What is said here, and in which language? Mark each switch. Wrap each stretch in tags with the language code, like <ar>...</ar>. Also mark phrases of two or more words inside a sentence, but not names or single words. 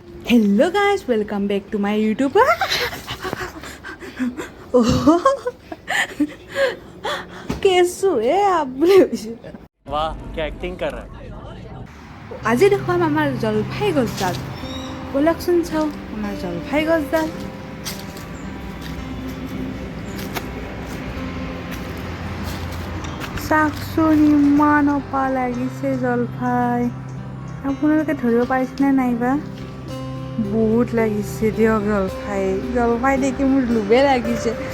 <en>Hello guys, welcome back to my YouTube.</en> <hi>कैसो है आप बोले वाह क्या एक्टिंग कर रहा है</hi> <as>আজি দেখুৱাম আমাৰ জলফাই গছডাল বলকচোন চাওঁ আমাৰ জলফাই গছডাল চাওকচোন ইমান অপা লাগিছে জলফাই আপোনালোকে ধৰিব পাৰিছেনে নাইবা বহুত লাগিছে দিয়ক জলফাই জলফাই দেখি মোৰ লোভে লাগিছে</as>